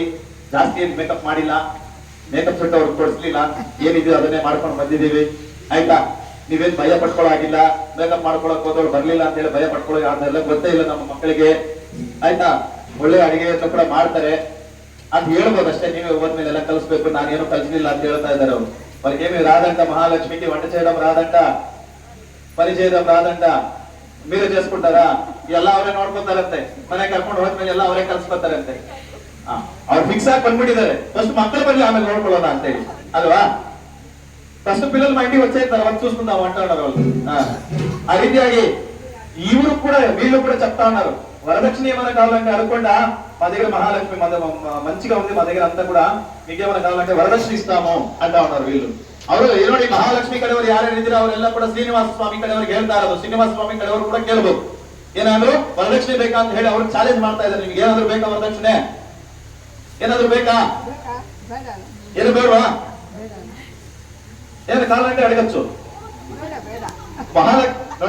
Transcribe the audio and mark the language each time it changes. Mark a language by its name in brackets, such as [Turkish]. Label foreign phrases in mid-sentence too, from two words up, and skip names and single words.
[Kannada] ಜಾಸ್ತಿ ಏನ್ ಮೇಕಪ್ ಮಾಡಿಲ್ಲ, ಮೇಕಪ್ ಸೆಟ್ ಅವ್ರಿಗೆ ಕೊಡಿಸ್ಲಿಲ್ಲ, ಏನಿದೆ ಅದನ್ನೇ ಮಾಡ್ಕೊಂಡು ಬಂದಿದ್ದೀವಿ. ಆಯ್ತಾ, ನೀವೇನ್ ಭಯ ಪಡ್ಕೊಳ್ಳಾಗಿಲ್ಲ. ಮೇಕಪ್ ಮಾಡ್ಕೊಳಕ್ ಹೋದವ್ರು ಬರ್ಲಿಲ್ಲ ಅಂತ ಹೇಳಿ ಭಯ ಪಡ್ಕೊಳ್ಳೋ ಅದನ್ನೆಲ್ಲ ಗೊತ್ತೇ ಇಲ್ಲ ನಮ್ಮ ಮಕ್ಕಳಿಗೆ. ಆಯ್ತಾ, ಒಳ್ಳೆ ಅಡಿಗೆ ಕೂಡ ಮಾಡ್ತಾರೆ ಅಂತ ಹೇಳ್ಬೋದು ಅಷ್ಟೇ. ನೀವೇ ಹೋದ್ಮೇಲೆ ಎಲ್ಲ ಕಲಿಸ್ಬೇಕು, ನಾನೇನು ಕಲಿಸ್ಲಿಲ್ಲ ಅಂತ ಹೇಳ್ತಾ ಇದ್ದಾರೆ ಅವರು. [Telugu] వాళ్ళకేమి రాదంట మహాలక్ష్మికి వంట చేయడం రాదంట, పని చేయడం రాదంట. మీరే చేసుకుంటారా? [Kannada] ಎಲ್ಲ ಅವರೇ ನೋಡ್ಕೊತಾರಂತೆ. ಮನೆ ಕರ್ಕೊಂಡು ಹೋದ್ಮೇಲೆ ಎಲ್ಲ ಅವರೇ ಕಲ್ಸ್ಕೊತಾರಂತೆ. ಅವ್ರು ಫಿಕ್ಸ್ ಆಗಿ ಬಂದ್ಬಿಟ್ಟಿದ್ದಾರೆ, ಫಸ್ಟ್ ಮಕ್ಕಳು ಬರ್ಲಿ ಆಮೇಲೆ ನೋಡ್ಕೊಳ್ಳೋಣ ಅಂತ ಹೇಳಿ ಅಲ್ವಾ. [Telugu] ఫస్ట్ పిల్లలు మా ఇంటికి వచ్చే తర్వాత చూసుకుందాం అంటున్నారు వాళ్ళు. [Kannada] ಆ ರೀತಿಯಾಗಿ ಇವರು [Telugu] కూడా వీళ్ళు కూడా చెప్తా ఉన్నారు, వరదక్షిణ ఏమైనా కావాలంటే అడగకుండా మా దగ్గర మహాలక్ష్మి మంచిగా ఉంది, మా దగ్గర అంతా కూడా మీకేమైనా కావాలంటే వరదక్షిణ ఇస్తాము అంటా ఉన్నారు వీళ్ళు. [Kannada] ಅವರು ನೋಡಿ ಮಹಾಲಕ್ಷ್ಮಿ ಕಡೆಯವರು ಯಾರ್ಯಾರು ಇದ್ದೀರಾ ಅವರೆಲ್ಲ ಕೂಡ ಶ್ರೀನಿವಾಸ ಸ್ವಾಮಿ ಕಡೆಯವ್ರಿಗೆ ಹೇಳ್ತಾ ಇರೋದು. ಶ್ರೀನಿವಾಸ ಸ್ವಾಮಿ ಕಡೆಯವರು ಕೂಡ ಕೇಳ್ಬೋದು, ಏನಾದ್ರು ವರದಕ್ಷಿಣೆ ಬೇಕಾ ಅಂತ ಹೇಳಿ ಅವ್ರಿಗೆ ಚಾಲೆಂಜ್ ಮಾಡ್ತಾ ಇದ್ದಾರೆ. ನಿಮ್ಗೆ ಏನಾದ್ರು ಬೇಕಾ ವರದಕ್ಷಿಣೆ? ಏನಾದ್ರು ಬೇಕಾ? ಏನು ಬೇಡವಾ? [Telugu] ಏನು కాలంటే అడగచ్చు ನೋಡಿ.